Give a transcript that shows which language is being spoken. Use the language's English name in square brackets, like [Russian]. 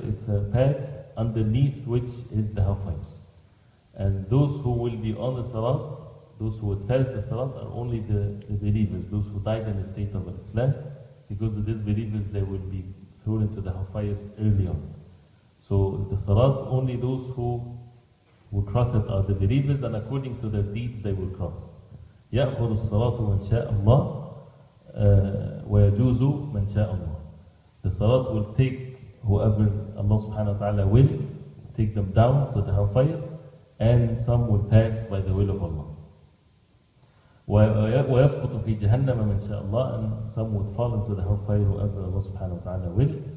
[English] It's a path underneath which is the hellfire. And those who will be on the sirat, those who would pass the sirat, are only the believers, those who died in the state of Islam, because of these believers they will be thrown into the hellfire early on. So the sirat, only those who will cross it are the believers, and according to their deeds they will cross. [Arabic] يأخذ الصراط من شاء الله ويجوز من شاء الله. [English] The sirat will take whoever Allah subhanahu wa ta'ala will, take them down to the hellfire, and some will pass by the will of Allah. [Arabic] ويسقط في جهنم من شاء الله, [English] and some would fall into the hellfire whoever Allah subhanahu wa ta'ala will.